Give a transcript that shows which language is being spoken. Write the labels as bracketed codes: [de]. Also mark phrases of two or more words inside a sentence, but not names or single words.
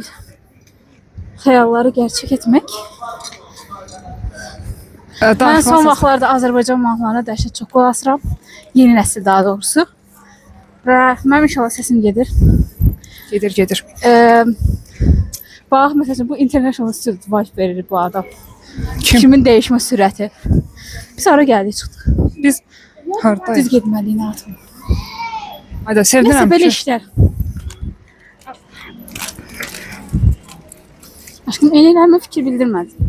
[az] Xəyalları gerçək etmək. Mən son vaxtlarda Azərbaycan mahnılarına dəhşət çox qulaq asıram. Yeni nəsil daha doğrusu. Və mənim inşallah səsim gedir. Gedir. Bax, məsələn, bu [en] international student wife [az] verir bu adam. Kimin dəyişmə sürəti. Biz hara gəldik, çıxdıq. Biz hardayıq? Düz getməliyik artıq. Hayda, sevinirəm. Nəsə belə işlər. Aşkım, eynilərimə fikir bildirmədim.